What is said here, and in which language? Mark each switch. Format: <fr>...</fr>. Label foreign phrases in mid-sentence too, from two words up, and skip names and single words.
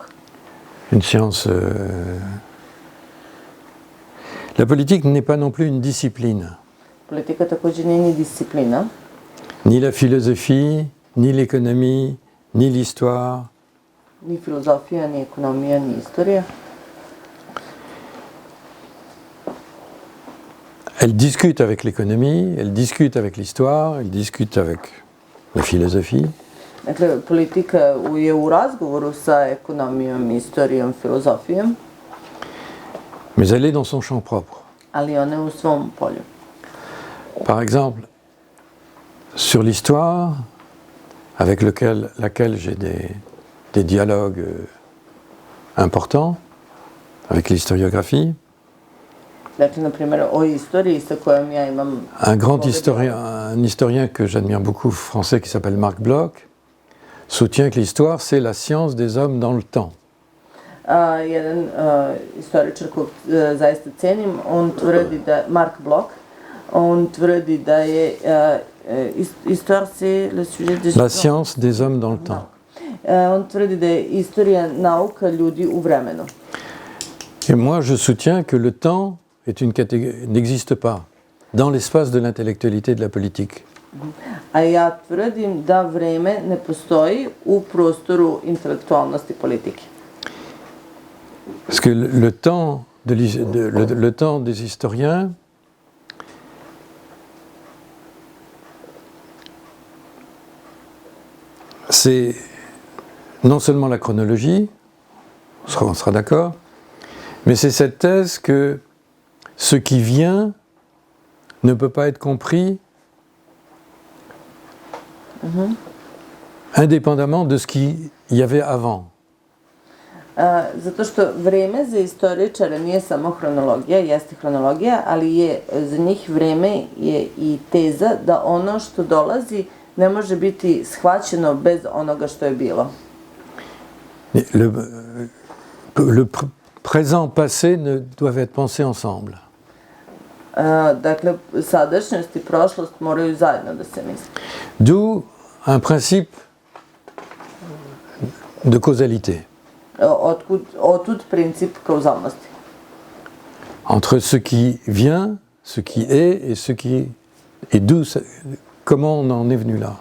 <fr>Une science... La politique n'est pas non plus une discipline.</fr> <sr>Politika također nije ni disciplina.</sr> <fr>Ni la philosophie, ni l'économie, ni l'histoire.</fr> <sr>Ni filozofija, ni ekonomija, ni istorija.</sr> <fr>Elle discute avec l'économie, elle discute avec l'histoire, elle discute avec la philosophie.</fr> <sr>Dakle, politika je u razgovoru sa ekonomijom, istorijom, filozofijom.</sr> <fr>Mais elle est dans son champ propre.</fr> <sr>Ali ona je u svom polju.</sr> <fr>Par exemple, sur l'histoire, avec laquelle j'ai des dialogues importants, avec l'historiographie.</fr> <sr>Dakle, na primjer, o istoriji sa kojom ja imam...</sr> <fr>Un historien que j'admire beaucoup, français, qui s'appelle Marc Bloch, soutient que l'histoire, c'est la science des hommes dans le temps.</fr> <sr>Jedan istoričar kog zaista cenim, on tvrdi da, Marc Bloch, on tvrdi da je</sr> <fr>histoire c'est le sujet des... La science des hommes dans le temps.</fr> <sr>On tvrdi da je istorija nauka ljudi u vremenu.</sr> <fr>Et moi, je soutiens que le temps n'existe pas dans l'espace de l'intellectualité de la politique.</fr> <sr>A ja tvrdim da vreme ne postoji u prostoru intelektualnosti politike.</sr> <fr>Parce que le temps des historiens c'est non seulement la chronologie, on sera d'accord, mais c'est cette thèse que ce qui vient ne peut pas être compris indépendamment de ce qu'il y avait avant.</fr> <sr>Zato što vreme za istoričare nije samo hronologija, jeste hronologija, ali je za njih vreme je i teza da ono što dolazi ne može biti shvaćeno bez onoga što je bilo.</sr> <fr>Le présent, passé ne doivent être pensés ensemble.</fr> <sr>Dakle, sadašnjost i prošlost moraju zajedno da se misle.</sr> <fr>D'où un principe de causalité.</fr> <sr>Otud princip kauzalnosti.</sr> <fr>Entre ce qui vient, ce qui est et ce qui et d'où, comment on en est venu là.</fr>